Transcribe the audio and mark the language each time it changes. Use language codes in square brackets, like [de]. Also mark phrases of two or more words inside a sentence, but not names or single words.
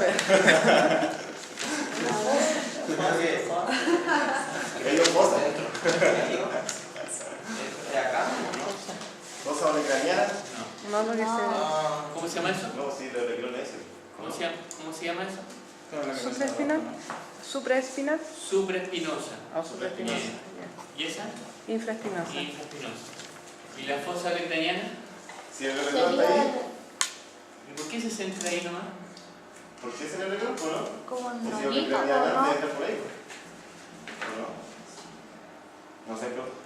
[es] profe. Ello fosa. ¿De acá? Fosa olecraniana. No. No, porque No. se. ¿Cómo se llama eso? No, sí, lo olecrón es ese. ¿Cómo se llama eso? Supraespinal. Supraespinal. Supraespinosa. O supraespinosa. ¿Y esa? Ya. Infraespinosa. Infraespinosa. ¿Y la fosa olecraniana? Si el olecrón está Sería ahí, ¿Y por qué se centra ahí nomás? ¿por qué es el olecrón? ¿No? como Si nodito, olecraniana ¿no? debe estar por ahí. ¿O no? No sé, pero.